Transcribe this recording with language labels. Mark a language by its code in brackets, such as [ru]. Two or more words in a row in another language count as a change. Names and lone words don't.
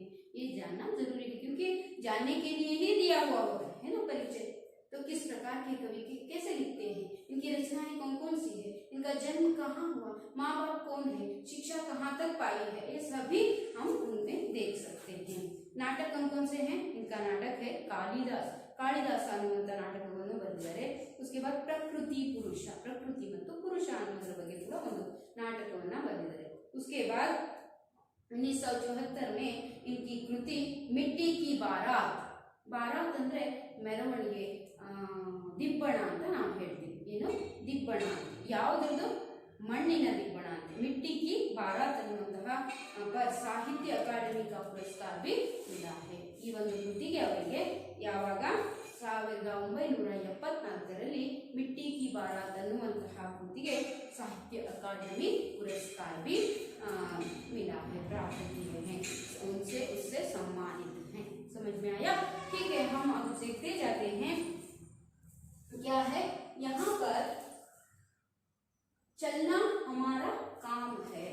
[hi] ये जानना जरूरी है क्योंकि जानने के लिए ही दिया हुआ होता है ना परिचय. तो किस प्रकार के कवि के कैसे लिखते हैं, इनकी रचनाएं कौन कौन सी है, इनका जन्म कहाँ हुआ, माँ बाप कौन है, शिक्षा कहाँ तक पाई है, ये सभी हम उनमें देख सकते हैं. नाटक कौन कौन से हैं? इनका नाटक है कालिदास. [kn] कालिदास ಅನ್ನುವಂತ ನಾಟಕವನ್ನು ಬರೆದಿದ್ದಾರೆ. [hi] उसके बाद प्रकृति पुरुष, [kn] प्रकृति ಮತ್ತು ಪುರುಷ ಅನ್ನೋದರ ಬಗ್ಗೆ ಕೂಡ ಒಂದು ನಾಟಕವನ್ನ ಬರೆದಿದ್ದಾರೆ. [hi] उसके बाद 1974 में इनकी कृति मिट्टी की बारात. [kn] ಬಾರಾತ್ ಅಂದ್ರೆ ಮೆರವಣಿಗೆ, ದಿಬ್ಬಣ ಅಂತ ನಾವು ಹೇಳ್ತೀವಿ. ಏನು ದಿಬ್ಬಣ? ಯಾವುದ್ರದ್ದು? ಮಣ್ಣಿನ ದಿಬ್ಬಣ ಅಂತ. [hi] ಮಿಟ್ಟಿ ಕಿ ಬಾರಾತ್ ಅನ್ನುವಂತಹ साहित्य अकादमी का पुरस्कार भी मिला है. [kn] ಈ ಒಂದು ಕೃತಿಗೆ ಅವರಿಗೆ ಯಾವಾಗ 1974ರಲ್ಲಿ ಮಿಟ್ಟಿ ಕಿ ಬಾರಾತ್ ಅನ್ನುವಂತಹ ಕೃತಿಗೆ ಸಾಹಿತ್ಯ ಅಕಾಡೆಮಿ [hi] पुरस्कार भी मिला है, प्राप्त किए हैं, उनसे उससे सम्मानित हैं. समझ में आया? ठीक है, हम अब देखते जाते हैं क्या है यहाँ पर. चलना हमारा काम है.